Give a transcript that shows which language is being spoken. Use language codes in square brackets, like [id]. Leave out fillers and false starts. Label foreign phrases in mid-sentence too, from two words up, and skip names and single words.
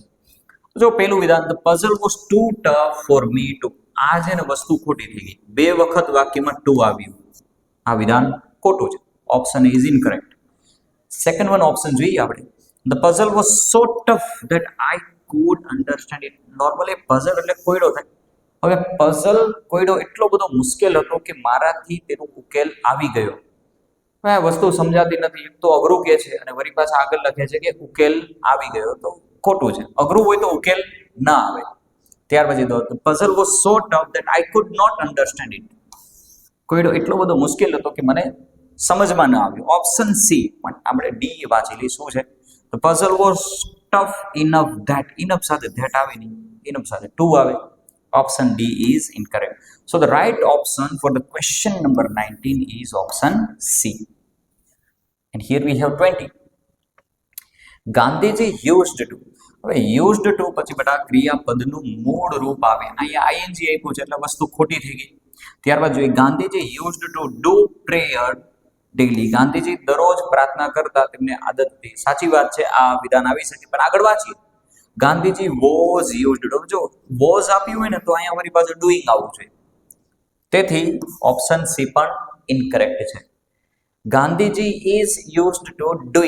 [gu] જો પહેલું વિધાન, [en] The puzzle was too tough for me to. [gu] આ છે ને વસ્તુ ખોટી થઈ ગઈ, 2 વખત વાક્યમાં ટુ આવ્યું, આ વિધાન ખોટું છે, [en] option is incorrect. Second one option [gu] જોઈએ આપણે, [en] The puzzle was so tough that I could understand it. [gu] નોર્મલી પઝલ એટલે કોયડો થાય. હવે પઝલ કોયડો એટલો બધો મુશ્કેલ હતો કે મારાથી તેનો ઉકેલ આવી ગયો. હવે આ વસ્તુ સમજાતી નથી. એક તો અઘરું કે છે અને વળી પાછા આગળ લખે છે કે ઉકેલ આવી ગયો, તો ખોટું છે. અઘરું હોય તો ઉકેલ ના આવે. ત્યાર પછી તો [en] puzzle was so tough that I could not understand it. [gu] કોયડો એટલો બધો મુશ્કેલ હતો કે મને સમજમાં ન આવ્યું. [en] Option C, [gu] પણ આપણે ડી વાંચેલી શું છે? તો [en] puzzle was tough enough that. [gu] ઇનફ સાથે ધેટ આવે નહીં, ઇનફ સાથે ટુ આવે. [en] Option D is incorrect. So the right option for the question number 19 is option C. And here we have 20. ગાંધીજી used to. [gu] હવે [en] used to [gu] પછી બેટા ક્રિયાપદનું મૂળ રૂપ આવે. અહીંયા ing આપ્યું છે એટલે વસ્તુ ખોટી થઈ ગઈ. ત્યારબાદ જોઈએ ગાંધીજી [en] used to do prayer daily. [gu] ગાંધીજી દરરોજ પ્રાર્થના કરતા, તેમને આદત હતી. સાચી વાત છે, આ વિધાન આવી શકે, પણ આગળ વાંચીએ. [en] ગાંધીજી was used to. [gu] જો વોઝ આપ્યું હોય ને તો અહીંયા અમારી પાસે ડુઈંગ આવવું જોઈએ. તેથી [en] Option C [gu] પણ ઇનકરેક્ટ છે. [en] ગાંધીજી is used to doing.